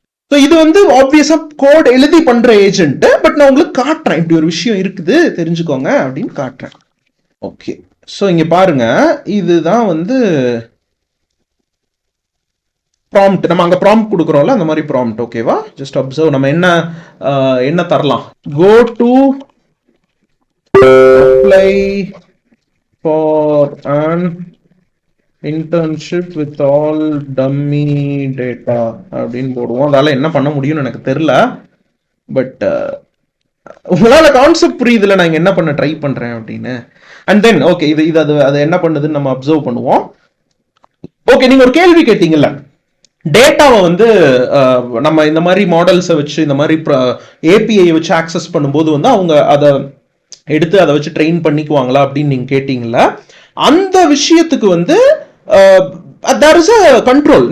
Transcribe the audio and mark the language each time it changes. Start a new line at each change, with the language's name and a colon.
Tamil: So இது வந்து ஆப்வியஸா கோட் எழுதி பண்ற ஏஜென்ட். பட் நான் உங்களுக்கு காட்டுறேன், இப்படி ஒரு விஷயம் இருக்குது தெரிஞ்சுக்கோங்க அப்படின்னு காட்டுறேன். ஓகே, ஸோ இங்க பாருங்க, இதுதான் வந்து ப்ராம்ப்ட். நம்ம அங்க ப்ராம்ப்ட் கொடுக்குறோம்ல, அந்த மாதிரி ப்ராம்ப்ட். ஓகேவா? ஜஸ்ட் அப்சர்வ் நம்ம என்ன தரலாம்.
English: go to apply for an internship with all dummy data
Tamil: அப்படின்னு போடுவோம். அதால என்ன பண்ண முடியும்னு எனக்கு தெரியல. பட் உங்களால கான்செப்ட் புரியுதுல நான் என்ன பண்ண ட்ரை பண்றேன் அப்படின்னு. அண்ட் தென் ஓகே, அது என்ன பண்ணுதுன்னு நம்ம அப்சர்வ் பண்ணுவோம். ஓகே, நீங்க ஒரு கேள்வி கேட்டீங்கல்ல, டேட்டாவை வந்து நம்ம இந்த மாதிரி மாடல்ஸை வச்சு இந்த மாதிரி ஏபிஐ வச்சு ஆக்சஸ் பண்ணும்போது வந்து அவங்க அதை எடுத்து அதை வச்சு ட்ரெயின் பண்ணிக்குவாங்களா அப்படின்னு நீங்க கேட்டீங்கல்ல, அந்த விஷயத்துக்கு வந்து
English: there is a control.